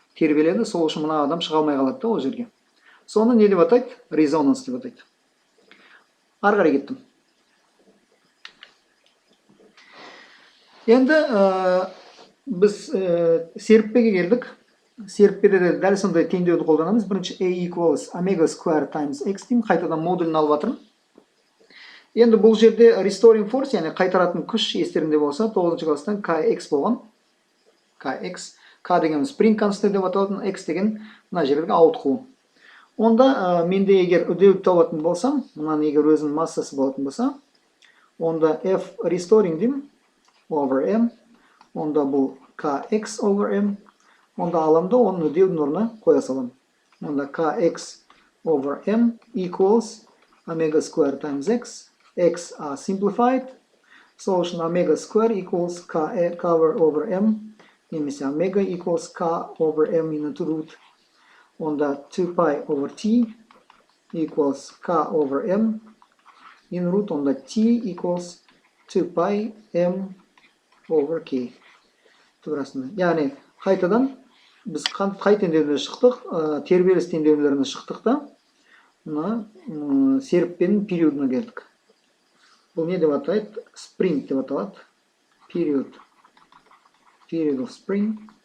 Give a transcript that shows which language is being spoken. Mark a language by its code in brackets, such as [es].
[kk] тербеледі, сол үшін мына адам шыға алмай қалады да ол жерге. Соны не деп атайды? Резонанс деп атайды. Ары қарай кеттім. Енді біз серіппеге келдік. Серіппеде де дәл сондай теңдеуді қолданамыз. Бірінші [en] A equals omega square times x [kk] деймін. Қайтадан модулін алып жатырмын. Енді бұл жерде [en] restoring force, [kk] яғни қайтаратын күш естерінде болса, 9-шы класстан kx болған. Kx. K деген [en] spring constant [kk] деп аталатын, x деген мына жердегі ауытқу. Онда менде егер үдеуді табатын болсам, мынаны егер өзінің массасы болатын болса, онда [en] F restoring [kk] деймін, over m, онда бұл [en] kx over m, [kk] онда аламда оның үдеудің орнына қоя салам. Онда [en] kx over m equals omega square times x, x are simplified, [kk] сол үшін [en] omega square equals k over m, [kk] немесе [en] omega equals k over m into root, онда 2 pi over t equals k over m in root, онда t equals 2 pi m over k. [kk] Турасында. Яғни қайтадан біз қай теңдеуіне шықтық? Тербеліс теңдеулеріне шықтық та, мына серіппенің периодына келдік. Бұл не деп атайды? Spring деп аталады. [en] Period of spring.